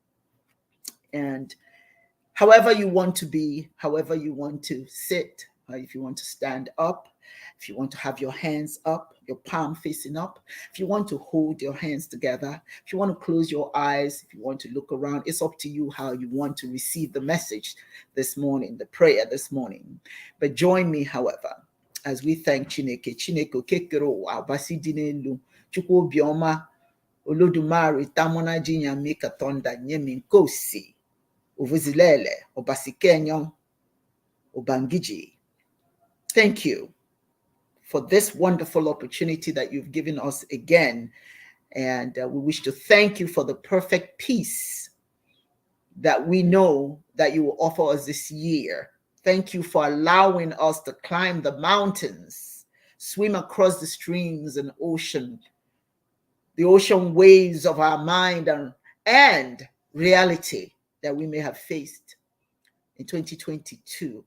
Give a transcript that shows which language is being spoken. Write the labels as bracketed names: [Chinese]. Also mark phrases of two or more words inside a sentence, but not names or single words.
[English] And however you want to be, however you want to sit, if you want to stand up, if you want to have your hands up, your palm facing up, if you want to hold your hands together, if you want to close your eyes, if you want to look around, it's up to you how you want to receive the message this morning, the prayer this morning. But join me, however, as we thank Chineke. [Igbo] Chineke okekere abasi dị n'elu, Chukwu obiọma, Olodumare tamona jinya meka tonda nyemi nkosi, uvuzilele, obasikenyo, obangiji. [English] Thank you for this wonderful opportunity that you've given us again. And we wish to thank you for the perfect peace that we know that you will offer us this year. Thank you for allowing us to climb the mountains, swim across the streams and the ocean waves of our mind and reality that we may have faced in 2022.